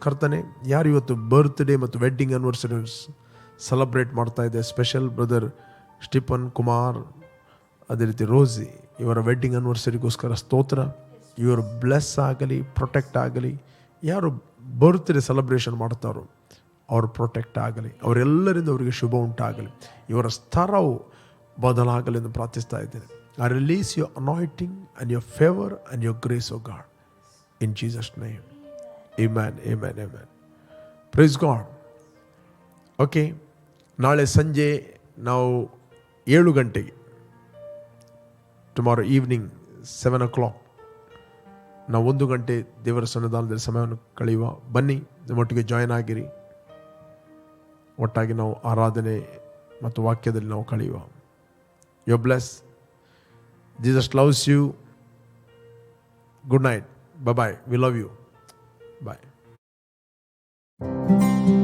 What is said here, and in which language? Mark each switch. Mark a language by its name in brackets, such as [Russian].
[Kannada] ಕರ್ತನೆ, ಯಾರು ಇವತ್ತು ಬರ್ತ್ಡೇ ಮತ್ತು ವೆಡ್ಡಿಂಗ್ ಆ್ಯನಿವರ್ಸರಿ ಸೆಲೆಬ್ರೇಟ್ ಮಾಡ್ತಾ ಇದೆ, ಸ್ಪೆಷಲ್ ಬ್ರದರ್ ಸ್ಟೀಫನ್ ಕುಮಾರ್, ಅದೇ ರೀತಿ ರೋಸಿ, ಇವರ ವೆಡ್ಡಿಂಗ್ ಆ್ಯನಿವರ್ಸರಿಗೋಸ್ಕರ ಸ್ತೋತ್ರ. ಇವರು ಬ್ಲೆಸ್ ಆಗಲಿ, ಪ್ರೊಟೆಕ್ಟ್ ಆಗಲಿ. ಯಾರು ಬರ್ತ್ಡೇ ಸೆಲೆಬ್ರೇಷನ್ ಮಾಡ್ತಾರೋ ಅವರು ಪ್ರೊಟೆಕ್ಟ್ ಆಗಲಿ, ಅವರೆಲ್ಲರಿಂದ ಅವರಿಗೆ ಶುಭ ಉಂಟಾಗಲಿ, ಇವರ ಸ್ತರವು ಬದಲಾಗಲಿ ಎಂದು ಪ್ರಾರ್ಥಿಸ್ತಾ ಇದ್ದೇನೆ. [English] I release your anointing and your favor and your grace, O God, in Jesus' name. Amen, amen, amen. Praise God. [Kannada] Okay, ನಾಳೆ ಸಂಜೆ ನಾವು 7 ಗಂಟೆಗೆ, [English] tomorrow evening 7 o'clock, [Kannada] ನಾವು 1 ಗಂಟೆ ದೇವರ ಸನ್ನಿಧಾನದಲ್ಲಿ ಸಮಯವನ್ನು ಕಳೆಯುವ. ಬನ್ನಿ, ನಮ್ಮೊಟ್ಟಿಗೆ ಜಾಯ್ನ್ ಆಗಿರಿ. ಒಟ್ಟಾಗಿ ನಾವು ಆರಾಧನೆ ಮತ್ತು ವಾಕ್ಯದಲ್ಲಿ ನಾವು ಕಳೆಯುವ. [English] You bless. Jesus loves you. Good night. Bye-bye. We love you. Bye.